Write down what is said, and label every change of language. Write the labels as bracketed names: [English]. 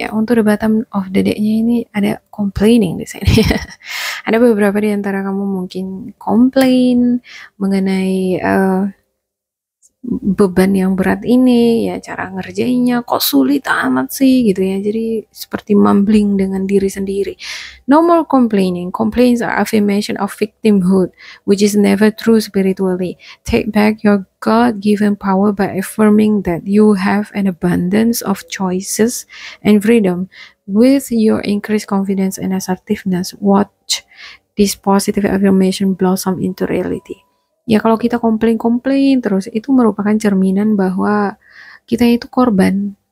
[Indonesian] Ya, untuk [English] the bottom of the deck- [Indonesian] nya ini ada complaining di sini. Ada beberapa di antara kamu mungkin komplain mengenai beban yang berat ini, ya cara ngerjainnya kok sulit amat sih gitu ya. Jadi seperti mumbling dengan diri sendiri. [English] No more complaining. Complaints are affirmation of victimhood, which is never true spiritually. Take back your God-given power by affirming that you have an abundance of choices and freedom. With your increased confidence and assertiveness, watch this positive affirmation blossom into reality. [Indonesian] Ya kalau kita komplain terus, itu merupakan cerminan bahwa kita itu korban.